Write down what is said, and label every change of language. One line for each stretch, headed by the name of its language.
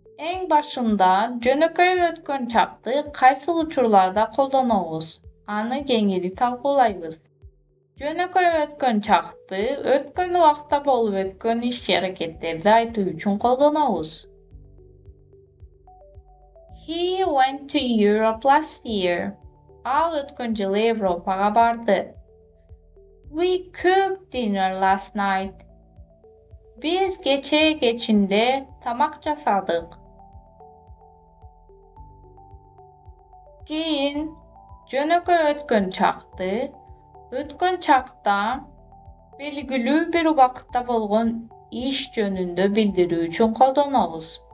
Kyrgyz: Эң башында жөнөкөй өткөн чакты кайсыл учурларда колдонобуз? Аны кеңири талкуулайбыз. Жөнөкөй өткөн чакты өткөн убакта болуп өткөн иш-аракеттерди айтуу үчүн колдонобуз.
English: He went to Europe last year.
Kyrgyz: Ал өткөн жылы Европага барды.
English: We cooked dinner last night.
Kyrgyz: Биз кечинде тамак жасадык. Кийин жөнөкөй өткөн чакты өткөн чакта белгилүү бир убакытта болгон иш жөнүндө билдирүү үчүн колдонобуз.